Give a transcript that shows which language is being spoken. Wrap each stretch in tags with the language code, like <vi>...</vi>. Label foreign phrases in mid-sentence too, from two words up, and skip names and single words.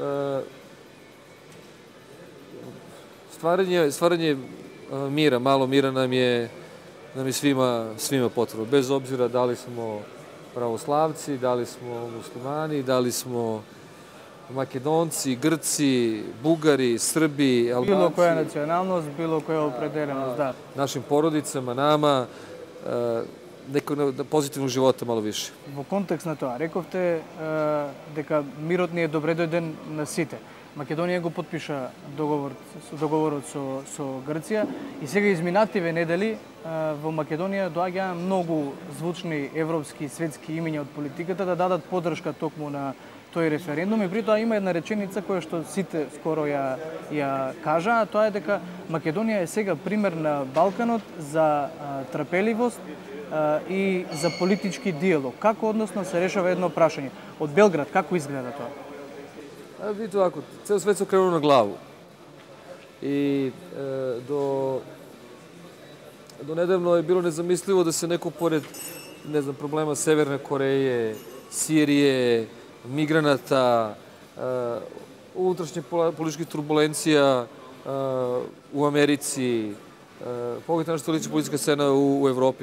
<sr>stvaranje mira, malo mira nam je svima potrebno, bez obzira da li smo pravoslavci, da li smo muslimani, da li smo Makedonci, Grci, Bugari, Srbi, Albanci. Bilo koja nacionalnost, bilo koja opredeljenost, da. Našim porodicama, nama, nekog pozitivnog života malo više.</sr> <mk>Во контекст на тоа, рековте дека мирот не е добре дојден на сите. Македонија го подпиша договорот со Грција и сега изминативе недели во Македонија доаѓаа многу звучни европски и светски имиња од политиката да дадат поддршка токму на тој референдум и при тоа има една реченица која што сите скоро ја кажаа, тоа е дека Македонија е сега пример на Балканот за трпеливост и за политички диалог. Како односно се решава едно прашање? Од Белград, како изгледа тоа?</mk> <sr>Vidite ovako, ceo svet se okrenuo na glavu. I do nedavno je bilo nezamislivo da se neko pored, ne znam, problema Severne Koreje, Sirije, migranata, unutrašnje političkih turbulencija u Americi, pogledajte što liči politička scena u Evropi.</sr>